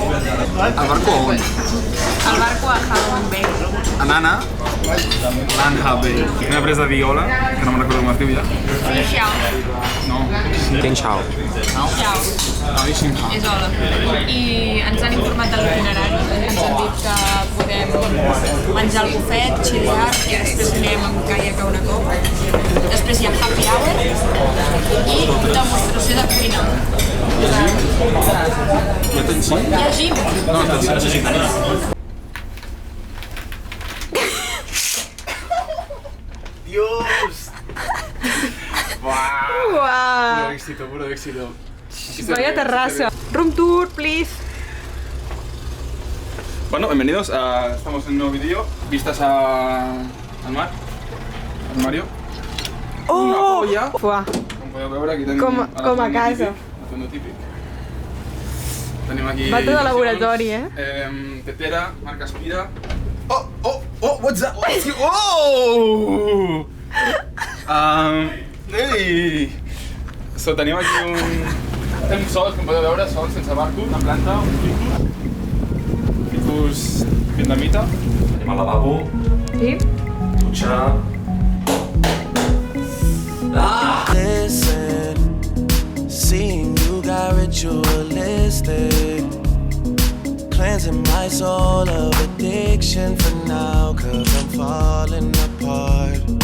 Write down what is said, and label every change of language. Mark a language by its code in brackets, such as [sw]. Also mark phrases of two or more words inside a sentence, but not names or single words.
[ca] Al barco on? Al barco a Halong Bay. A Nana? Lanha Bay. M'he après a dir hola, que no me'n recordo com es diu ja. [vi] Xin chào. [ca] No. [vi] Quin xau. Chào. [ca] No, i Xinha. És hola. I ens han informat de l'itinerari. Ens han dit que podem menjar al bufet, xilear, i després anem amb caiac a una copa. Després hi ha [en] happy hour [ca] i demostració de cuina. Ja tens sí? Hi ha gym. No, tens sí. Dios! Buah! Uau! [es] Puro éxito. Vaya terraza. [en] Room tour, please. [es] Bueno, bienvenidos. Estamos en un nuevo vídeo. Vistas al mar. Al Mario. Una olla. Uah. [ca] Com podeu veure, aquí tenim Com a casa. l'atuendo típic. Tenim aquí... Va tot de laboratori, Tetera, marca Aspira. [en] Oh, what's that? Oh! Ei! [ca] So, tenim aquí Estem sols, com podeu veure, sols, sense barco, una planta, un ficus vietnamita. Anem al lavabo, Sí? dutxa... [en] Listen, seeing you got ritualistic, cleansing my soul of addiction for now, 'cause I'm falling apart.